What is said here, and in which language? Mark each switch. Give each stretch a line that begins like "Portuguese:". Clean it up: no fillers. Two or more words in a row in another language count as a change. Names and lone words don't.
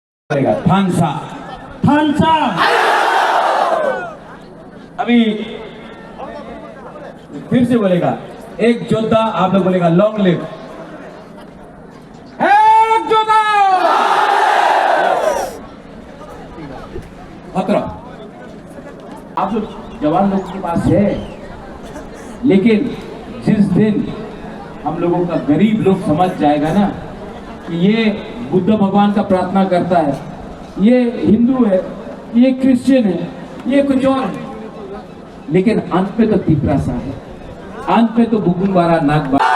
Hindi: थानसा थानसा अभी फिर से बोलेगा एक योद्धा, आप लोग बोलेगा
English: long live
Hindi: एक योद्धा। आप लोग जवान लोग के पास है, लेकिन जिस दिन हम लोगों का गरीब लोग समझ जाएगा ना कि ये बुद्ध भगवान का प्रार्थना करता है, ये हिंदू है, ये क्रिश्चियन है, ये कुछ और है, लेकिन अंत पे तो तिपरा सा है, अंत पे तो बुकुनबारा नागबा।